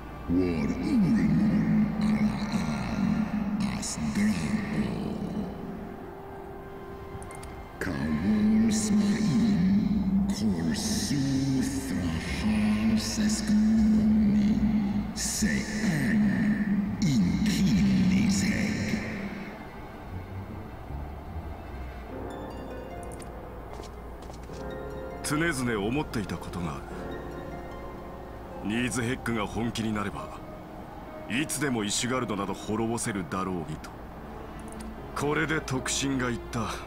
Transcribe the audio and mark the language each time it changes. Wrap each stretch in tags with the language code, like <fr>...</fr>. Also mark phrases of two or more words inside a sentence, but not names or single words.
<ja>War ulmun alaan as drao. Kawol smain korsu thrahar seskuni sean inkiniseg. 常々思っていたことがある。ニーズヘックが本気になればいつでもイシュガルドなど滅ぼせるだろうにと。これで特進が言った。</ja>